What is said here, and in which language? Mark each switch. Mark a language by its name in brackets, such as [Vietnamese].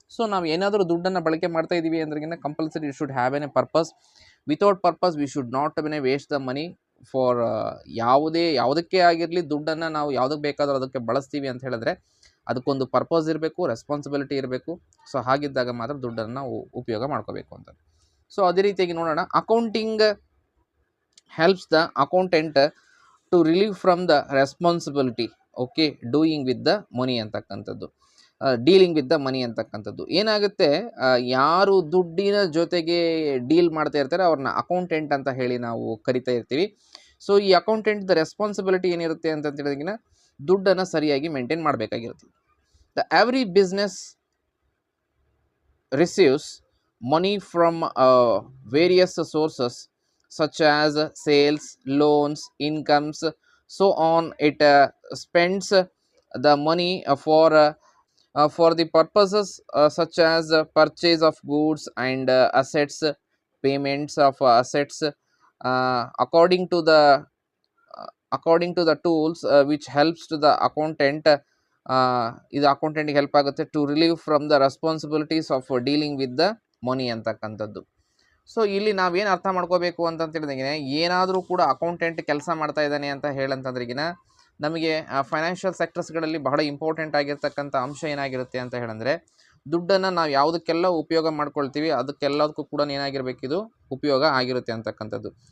[Kannada] So ನಾವು ಏನಾದರೂ ದುಡ್ಡನ್ನು ಬಳಕೆ ಮಾಡ್ತಾ ಇದ್ದೀವಿ ಅಂದ್ರಿಗಿನ [English] Compulsory should have an a purpose. Without purpose we should not waste the money for [Kannada] ಯಾವುದಕ್ಕೆ ಆಗಿರಲಿ. ದುಡ್ಡನ್ನು ನಾವು ಯಾವುದಕ್ಕೆ ಬೇಕಾದರೂ ಅದಕ್ಕೆ ಬಳಸ್ತೀವಿ ಅಂತ ಹೇಳಿದ್ರೆ ಅದಕ್ಕೊಂದು ಪರ್ಪಸ್ ಇರಬೇಕು, ರೆಸ್ಪಾನ್ಸಿಬಿಲಿಟಿ ಇರಬೇಕು. ಸೊ ಹಾಗಿದ್ದಾಗ ಮಾತ್ರ ದುಡ್ಡನ್ನು ನಾವು ಉಪಯೋಗ ಮಾಡ್ಕೋಬೇಕು ಅಂತ. ಸೊ ಅದೇ ರೀತಿಯಾಗಿ ನೋಡೋಣ. [English] accounting helps the accountant to relieve from the responsibility, okay, doing with the money [Kannada] ಅಂತಕ್ಕಂಥದ್ದು, [English] Dealing with the money ಅಂತಕ್ಕಂಥದ್ದು. [Kannada] ಏನಾಗುತ್ತೆ, ಯಾರು ದುಡ್ಡಿನ ಜೊತೆಗೆ ಡೀಲ್ ಮಾಡ್ತಾ ಇರ್ತಾರೆ ಅವ್ರನ್ನ ಅಕೌಂಟೆಂಟ್ ಅಂತ ಹೇಳಿ ನಾವು ಕರಿತಾ ಇರ್ತೀವಿ. ಸೊ ಈ ಅಕೌಂಟೆಂಟ್ ರೆಸ್ಪಾನ್ಸಿಬಿಲಿಟಿ ಏನಿರುತ್ತೆ ಅಂತ ಹೇಳಿದ್ರೆ ದುಡ್ಡನ್ನು ಸರಿಯಾಗಿ maintain ಮಾಡಬೇಕಾಗಿರುತ್ತೆ. [English] The every business receives money from various sources such as sales, loans, incomes, so on. It spends the money for the purposes such as purchase of goods and assets, payments of assets, according to the tools which helps to the accountant. [Kannada] ಇದು ಅಕೌಂಟೆಂಟ್ಗೆ help ಆಗುತ್ತೆ [English] to relieve from the responsibilities of dealing with the money [Kannada] ಅಂತಕ್ಕಂಥದ್ದು. So ಇಲ್ಲಿ ನಾವೇನು ಅರ್ಥ ಮಾಡ್ಕೋಬೇಕು ಅಂತಂತೇಳಿದಂಗೆ, ಏನಾದರೂ ಕೂಡ accountant ಕೆಲಸ ಮಾಡ್ತಾ ಇದ್ದಾನೆ ಅಂತ ಹೇಳಂತಂದ್ರಿಗಿನ ನಮಗೆ ಫೈನಾನ್ಷಿಯಲ್ ಸೆಕ್ಟರ್ಸ್ಗಳಲ್ಲಿ ಬಹಳ ಇಂಪಾರ್ಟೆಂಟ್ ಆಗಿರ್ತಕ್ಕಂಥ ಅಂಶ ಏನಾಗಿರುತ್ತೆ ಅಂತ ಹೇಳಿದ್ರೆ, ದುಡ್ಡನ್ನು ನಾವು ಯಾವುದಕ್ಕೆಲ್ಲ ಉಪಯೋಗ ಮಾಡ್ಕೊಳ್ತೀವಿ ಅದಕ್ಕೆಲ್ಲದಕ್ಕೂ ಕೂಡ ಏನಾಗಿರ್ಬೇಕು, ಇದು ಉಪಯೋಗ ಆಗಿರುತ್ತೆ ಅಂತಕ್ಕಂಥದ್ದು.